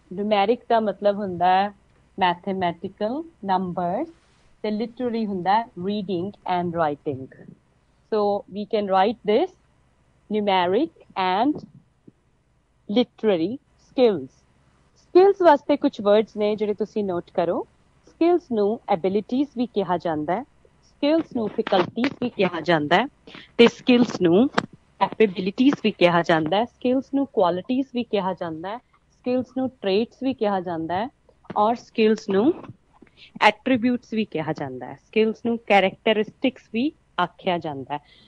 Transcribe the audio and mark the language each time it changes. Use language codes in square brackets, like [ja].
[pa] Numeric ਦਾ ਮਤਲਬ ਹੁੰਦਾ ਹੈ [en] mathematical numbers, [pa] ਤੇ literary ਹੁੰਦਾ ਹੈ [en] reading and writing. So we can write this numeric and literary skills. [pa] Skills ਵਾਸਤੇ ਕੁਝ words ਨੇ ਜਿਹੜੇ ਤੁਸੀਂ ਨੋਟ ਕਰੋ. Skills ਨੂੰ abilities ਵੀ ਕਿਹਾ ਜਾਂਦਾ ਹੈ, skills ਨੂੰ faculties ਵੀ ਕਿਹਾ ਜਾਂਦਾ ਹੈ, ਤੇ skills ਨੂੰ capabilities ਵੀ ਕਿਹਾ ਜਾਂਦਾ ਹੈ, skills ਨੂੰ qualities ਵੀ ਕਿਹਾ ਜਾਂਦਾ ਹੈ, skills ਨੂੰ traits ਵੀ ਕਿਹਾ ਜਾਂਦਾ ਹੈ, ਔਰ skills ਨੂੰ attributes ਵੀ ਕਿਹਾ ਜਾਂਦਾ ਹੈ, skills ਨੂੰ characteristics ਵੀ ਆਖਿਆ ਜਾਂਦਾ ਹੈ.